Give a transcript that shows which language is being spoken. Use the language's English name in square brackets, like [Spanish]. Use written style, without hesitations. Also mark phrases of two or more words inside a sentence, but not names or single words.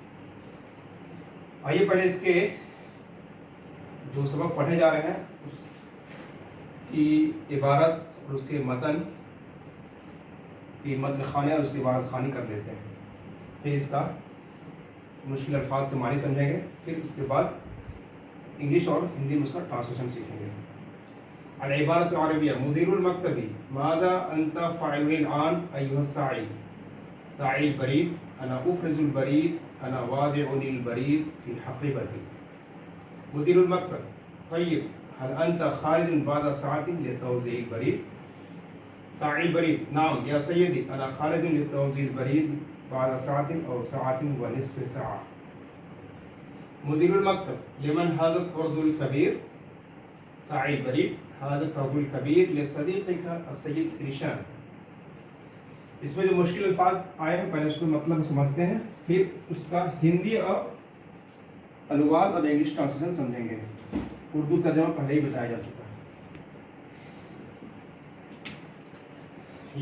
[Urdu] آئیے پہلے اس کے جو سبق پڑھے جا رہے ہیں اس کی عبارت اور اس کے متن کی متن خوانی اور اس کی عبارت خوانی کر لیتے ہیں. پھر اس کا مشکل الفاظ کے معنی سمجھیں گے، پھر اس کے بعد انگلش اور ہندی میں اس کا ٹرانسلیشن سیکھیں گے. [Arabic] العبارة العربية مدير المكتب ماذا أنت فاعل الآن أيها ساعي ساعي البريد أنا أفرز البريد أنا واضع البريد في حقيبتي. مدير المكتب طيب هل أنت خارج بعد ساعة لتوزيع البريد ساعي البريد نعم يا سيدي أنا خارج لتوزيع البريد بعد ساعة أو ساعة ونصف ساعة. مدير المكتب لمن هذا الظرف الكبير ساعي البريد هذا الظرف الكبير لصديقك السيد كشان. [Urdu] اس میں جو مشکل الفاظ آئے ہیں پہلے اس کو مطلب سمجھتے ہیں، پھر اس کا ہندی اور انوواد اور [English] English translation [Urdu] سمجھیں گے. اردو ترجمہ پہلے ہی بتایا جا چکا ہے.